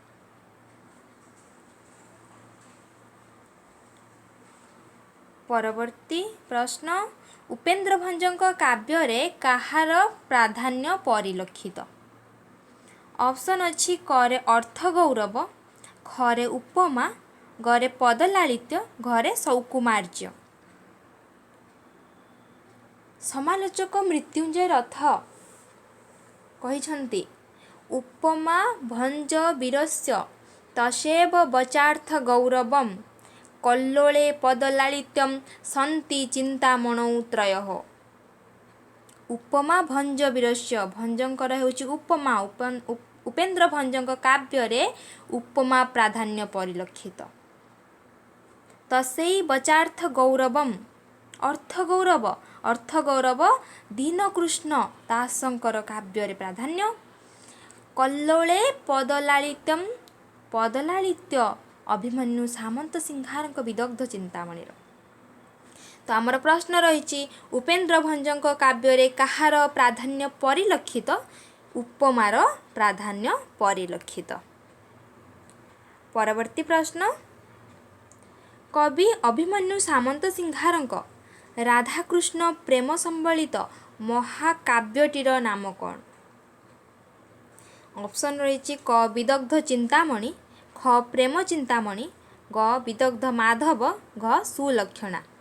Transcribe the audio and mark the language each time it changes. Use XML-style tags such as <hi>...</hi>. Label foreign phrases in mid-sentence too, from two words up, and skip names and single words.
<or>ପରବର୍ତ୍ତୀ ପ୍ରଶ୍ନ ଉପେନ୍ଦ୍ର ଭଞ୍ଜଙ୍କ କାବ୍ୟ ରେ କାହାର ପ୍ରାଧାନ୍ୟ ପରିଲକ୍ଷିତ? ऑप्शन ଅଛି କ ରେ ଅର୍ଥ ଗୌରବ, ଖ ରେ ଉପମା, ଗ ରେ ପଦଲାଳିତ୍ୟ, ଘ ରେ ସୌକୁମାର୍ଯ୍ୟ। ସମାଲୋଚକ ମୃତ୍ୟୁଞ୍ଜୟ ରଥ କହିଛନ୍ତି</or> <sa>उपमा भंज वीरस्य तसेव वचार्थ गौरवम कल्लोले पदलालित्यम सन्ति चिंतामणौ त्रयः। उपमा भंज वीरस्य</sa> <or>ଭଞ୍ଜଙ୍କର ହେଉଛି ଉପମା। ଉପେନ୍ଦ୍ର ଭଞ୍ଜଙ୍କ କାବ୍ୟ ରେ ଉପମା ପ୍ରାଧାନ୍ୟ ପରିଲକ୍ଷିତ।</or> <sa>तसेई वचार्थ गौरवम</sa> <or>ଅର୍ଥ ଗୌରବ ଦୀନକୃଷ୍ଣ ଦାସଙ୍କର କାବ୍ୟ ରେ ପ୍ରାଧାନ୍ୟ।</or> <sa>कल्लोले पदलालित्यम</sa> <or>ପଦଲାଳିତ୍ୟ ଅଭିମନ୍ୟୁ ସାମନ୍ତ ସିଂହାରଙ୍କ ବିଦଗ୍ଧ ଚିନ୍ତାମଣି। ତ ଆମର ପ୍ରଶ୍ନ ରହି ଉପେନ୍ଦ୍ର ଭଞ୍ଜଙ୍କ କାବ୍ୟ ରେ କାହାର ପ୍ରାଧାନ୍ୟ ପରିଲକ୍ଷିତ? ଉପମାର ପ୍ରାଧାନ୍ୟ ପରିଲକ୍ଷିତ। ପରବର୍ତ୍ତୀ ପ୍ରଶ୍ନ, କବି ଅଭିମନ୍ୟୁ ସାମନ୍ତସିଂହାରଙ୍କ ରାଧାକୃଷ୍ଣ ପ୍ରେମ ସମ୍ବଳିତ ମହାକାବ୍ୟଟିର ନାମ କ'ଣ? ଅପସନ୍ ରହିଛି କ ବିଦଗ୍ଧ ଚିନ୍ତାମଣି, ଖ ପ୍ରେମ ଚିନ୍ତାମଣି, ଗ ବିଦଗ୍ଧ ମାଧବ, ଘ ସୁଲକ୍ଷଣା।</or>